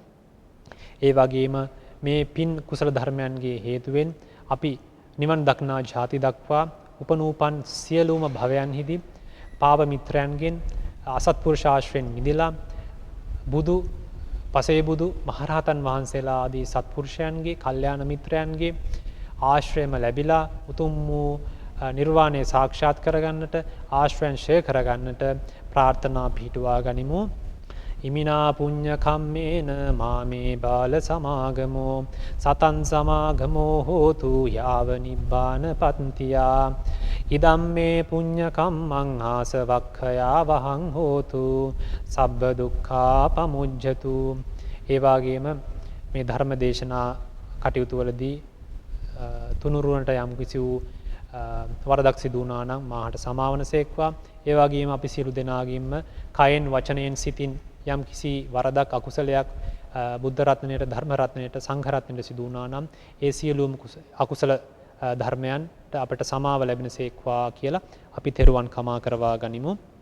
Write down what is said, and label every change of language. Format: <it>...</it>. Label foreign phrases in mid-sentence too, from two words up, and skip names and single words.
<si>ඒ වගේම මේ පින් කුසල ධර්මයන්ගේ හේතුවෙන් අපි නිවන් දක්නා ජාති දක්වා උපනූපන් සියලුම භවයන්හිදී පාප මිත්‍රයන්ගෙන් අසත්පුරුෂ ආශ්‍රයෙන් මිදලා බුදු, පසේ බුදු, මහරහතන් වහන්සේලා ආදී සත්පුරුෂයන්ගේ, කල්යාණ මිත්‍රයන්ගේ ආශ්‍රයම ලැබිලා උතුම් වූ නිර්වාණය සාක්ෂාත් කරගන්නට, ආශ්‍රයන් ෂය කරගන්නට ප්‍රාර්ථනා පිහිටුවා ගනිමු.</si> <pi>ඉමිනා පුඤ්ඤ කම්මේන මාමේ බාල සමාගමෝ සතං සමාගමෝ හෝතු යාව නිබ්බාන පත්තියා. ඉදම්මේ පුඤ්ඤ කම්මං ආසවක්ඛයා වහං හෝතු සබ්බ දුක්ඛා පමුජ්ජතු.</pi> <si>ඒ වගේම මේ ධර්ම දේශනා කටයුතු වලදී තුනුරුවනට යම් කිසි වූ වරදක් සිදු වුණා නම් මාහට සමාවන සේක්වා. ඒ වගේම අපි සියලු දෙනාගින්ම කයෙන් වචනයෙන් සිතින් යම් කිසි වරදක් අකුසලයක් බුද්ධ රත්නයට ධර්ම රත්නයට සංඝ රත්නයට සිදු වුණා නම් ඒ සියලුම අකුසල ධර්මයන්ට අපට සමාව ලැබෙන සේක්වා කියලා අපි තෙරුවන් කමා කරවා ගනිමු.</si>